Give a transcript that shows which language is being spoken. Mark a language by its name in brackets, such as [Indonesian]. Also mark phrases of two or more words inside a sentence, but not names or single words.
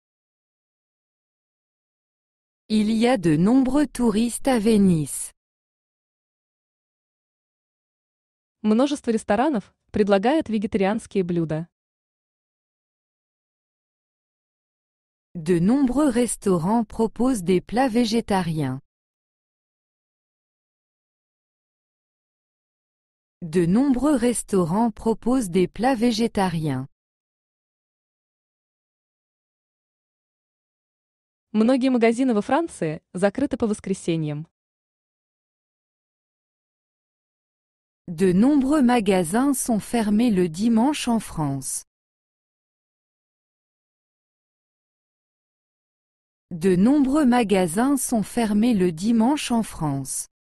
[French] Il y a de nombreux touristes à Venise. [Russian] Множество ресторанов предлагают вегетарианские блюда. [French] De nombreux restaurants proposent des plats végétariens. De nombreux restaurants proposent des plats végétariens. [Russian] Многие магазины во Франции закрыты по воскресеньям. [French] De nombreux magasins sont fermés le dimanche en France. De nombreux magasins sont fermés le dimanche en France.